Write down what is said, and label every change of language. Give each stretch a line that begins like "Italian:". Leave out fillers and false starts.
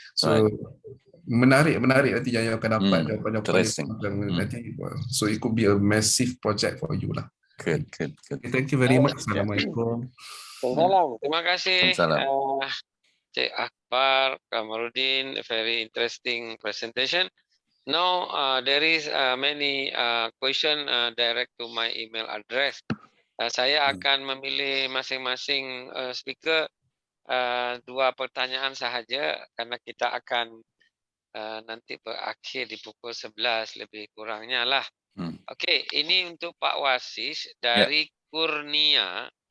Malay: So menarik nanti yang akan dapat daripada
English: interesting.
Malay: nanti.
English: So it could be a massive project for you lah. Good. Thank you very much. Assalamualaikum.
Malay: Terima kasih
English: Cik Akbar Kamarudin, very interesting presentation. Now there is many question direct to my email address.
Malay: Saya akan memilih masing-masing speaker 2 pertanyaan sahaja, karena kita akan nanti berakhir di pukul 11 lebih kurangnya lah. Okey, ini untuk Pak Wasis dari Kurnia.